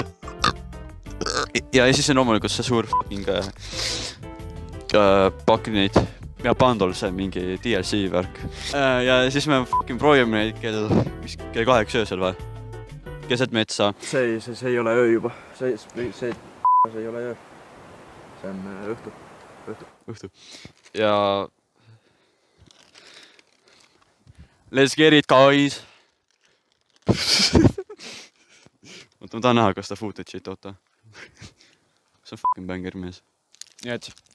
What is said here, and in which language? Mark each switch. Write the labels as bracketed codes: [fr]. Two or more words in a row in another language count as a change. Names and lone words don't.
[et] Ja siis on loomulikult see suur f***ing pakk neid ja pandol see mingi DLC värk. Ja siis me f***ing proovime neid kell 8 öösel või? Keset metsa. See ei ole öö juba. See ei ole öö. See on õhtu. Ja... [en] Let's get it, guys! [et] Ma tahan näha, kas ta footage'it oota. See on [en] f***ing banger [et] mees. Nii et...